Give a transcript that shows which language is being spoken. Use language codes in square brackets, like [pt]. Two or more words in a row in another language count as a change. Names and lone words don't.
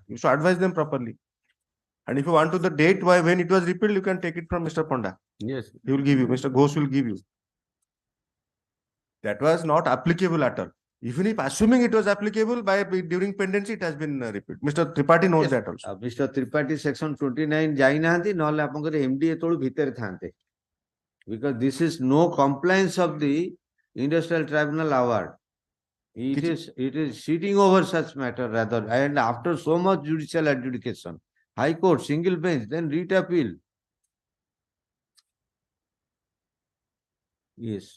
[en] You should advise them properly. And if you want to the date why when it was repealed, you can take it from Mr. Panda. Yes. He will give you, Mr. Ghosh will give you. That was not applicable at all. Even if assuming it was applicable during pendency, it has been repealed. Mr. Tripathi knows that also. [or] Mr. Tripathi section 29 ଯାଇନାହାନ୍ତି ନହେଲେ ଆପଣଙ୍କର MD ଏତେବେଳୁ ଭିତରେ ଥାନ୍ତେ. [en] Because this is no compliance of the industrial tribunal award. It is sitting over such matter rather, and after so much judicial adjudication, High Court, single bench, then writ appeal. Yes.